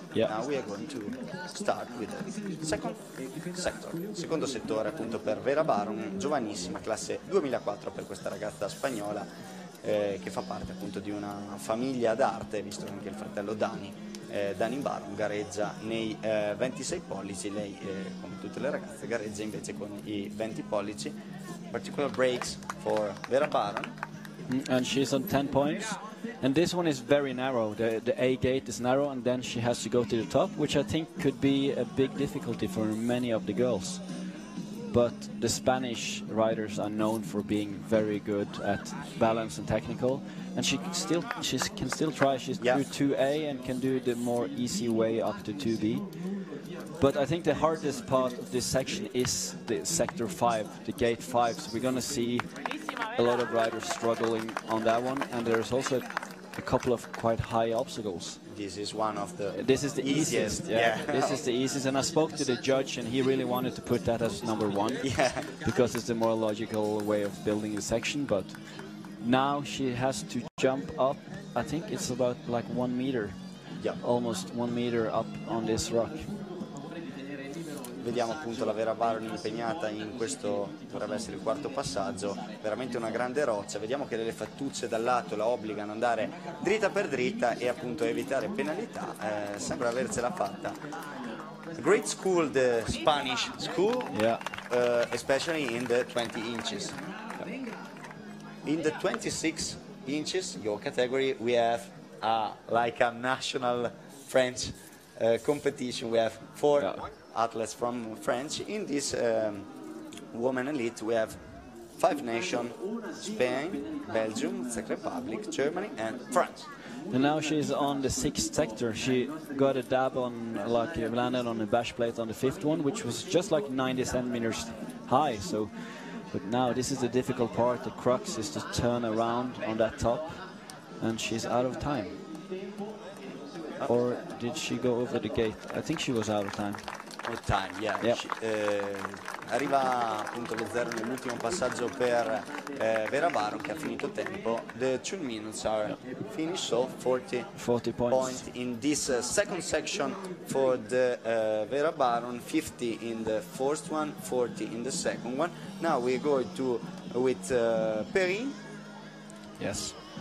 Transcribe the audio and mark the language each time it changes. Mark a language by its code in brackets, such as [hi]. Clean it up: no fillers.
[en] Now we are going to start with the second sector. [it] Secondo settore appunto per Vera Baron, giovanissima, classe 2004 per questa ragazza spagnola che fa parte appunto di una famiglia d'arte, visto che anche il fratello Dani Baron gareggia nei 26 pollici, lei come tutte le ragazze gareggia invece con i 20 pollici. [en] Particular breaks for Vera Baron. And she's on 10 points. And this one is very narrow. The A gate is narrow, and then she has to go to the top, which I think could be a big difficulty for many of the girls. but the Spanish riders are known for being very good at balance and technical, and she can still try. She's through 2A and can do the more easy way up to 2B. But I think the hardest part of this section is the sector 5, the gate 5. So we're going to see a lot of riders struggling on that one, and there's also a couple of quite high obstacles. This is one of the This is the easiest. Yeah. This is the easiest, and I spoke to the judge, and he really wanted to put that as number 1. Yeah. Because it's the more logical way of building the section. But now she has to jump up. I think it's about like 1 meter. Yeah. Almost 1 meter up on this rock. [it] Vediamo appunto la Vera Baron impegnata in questo, dovrebbe essere il quarto passaggio, veramente una grande roccia. Vediamo che delle fattucce dal lato la obbligano ad andare dritta per dritta e appunto evitare penalità. Sembra avercela fatta. [en] Great school, the Spanish school, especially in the 20 inches. In the 26 inches, your category, we have like a national French competition. We have 4 athletes from France. In this women elite we have 5 nations: Spain, Belgium, Czech Republic, Germany and France. And now she's on the 6th sector. She got a dab on, like, landed on a bash plate on the 5th one, which was just like 90 centimeters high. So, but now this is the difficult part. The crux is to turn around on that top, and she's out of time. Or did she go over the gate? I think she was out of time. Time, yeah. Yep. [it] Arriva appunto lo 0 nell'ultimo passaggio per Vera Baron, che ha finito tempo. [en] The 2 minutes are finished, so 40 points in this second section for the Vera Baron, 50 in the first one, 40 in the second one. Now we go to with Perrin. Yes.